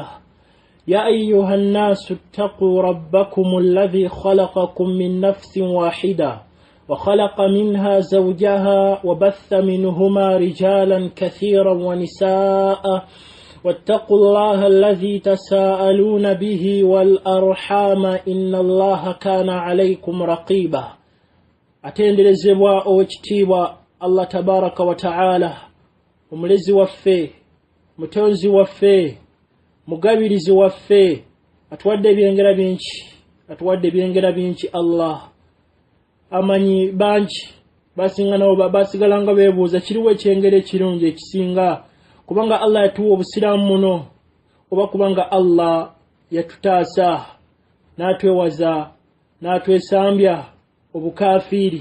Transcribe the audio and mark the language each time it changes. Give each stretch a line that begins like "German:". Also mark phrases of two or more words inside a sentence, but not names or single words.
Arabic: يا أيها الناس اتقوا ربكم الذي خلقكم من نفس واحدة وخلق منها زوجها وبث منهما رجالا كثيرا ونساء واتقوا الله الذي تساءلون به والأرحام إن الله كان عليكم رقيبا.
Ganda: atenderezebwa owekitiibwa Allah
Arabic: تبارك وتعالى,
Ganda: omulezi waffe, mutonzi waffe, mugabirizi waffe, atuwadde ebyengera bingi Allah. Amanyi bangi basigala nga beebuuza kiriwo ekyengera ekirungi ekisinga, kubanga Allah yatuwa obusiraamu muno, oba kubanga Allah yatutaasa n'atwewaza n'atwesambya obukafiri.